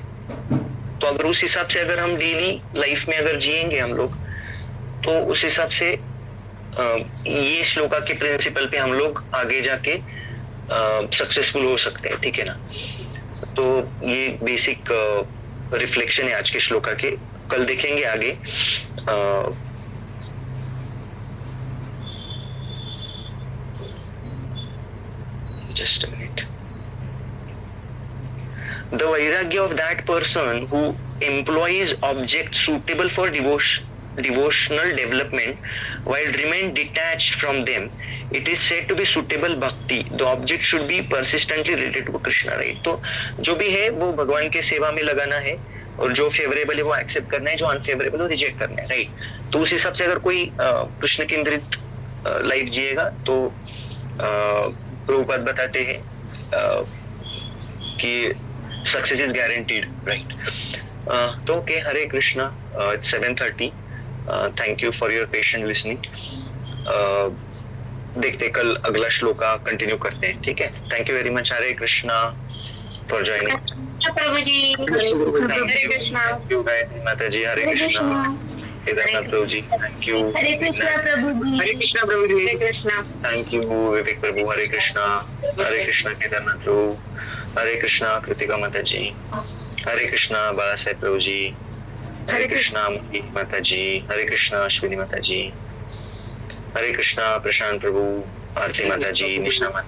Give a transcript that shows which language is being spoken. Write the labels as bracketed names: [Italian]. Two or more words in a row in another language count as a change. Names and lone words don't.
[Hindi] तो अगर उस हिसाब से अगर हम [English] daily life [Hindi] में अगर जिएंगे हम लोग, तो उस हिसाब से ये श्लोका के प्रिंसिपल पे हम लोग आगे जाके सक्सेसफुल हो सकते हैं, ठीक है ना। तो ये [English] basic reflection [Hindi] है आज के श्लोका के, कल देखेंगे आगे। [English] just a minute. The vairagya of that person who employs objects suitable for devotional development while remain detached from them, it is said to be suitable bhakti. The object should be persistently related to Krishna, right? [Hindi] तो जो भी है वो भगवान के सेवा में लगाना है, और जो फेवरेबल है वो एक्सेप्ट करना है, जो अनफेवरेबल है वो रिजेक्ट करना है, राइट। तो उस हिसाब से अगर कोई कृष्ण केंद्रित लाइफ जिएगा तो प्रभुपाद बताते हैं कि [English] success is guaranteed, [Hindi] राइट। तो ओके, हरे कृष्णा, 7:30। [English] thank you for your patient listening. [Hindi] देखते कल अगला श्लोका कंटिन्यू करते हैं, ठीक है। [English] thank you very much, [Hindi] हरे कृष्णा [English] for joining. [Hindi] प्रभु जी, हरे कृष्णा। माता जी, हरे कृष्णा। केदारनाथ प्रभु जी, [English] thank you. [Hindi] हरे कृष्णा प्रभु जी, हरे कृष्णा प्रभु जी, हरे कृष्णा। थैंक यू विवेक प्रभु, हरे कृष्णा। हरे कृष्णा केदारनाथ प्रभु, हरे कृष्णा कृतिका माता जी, हरे कृष्णा बाला साहेब प्रभु जी, हरे कृष्णा माता जी, हरे कृष्णा अश्विनी माता जी, हरे कृष्णा प्रशांत प्रभु, आरती माता जी, निशा माता,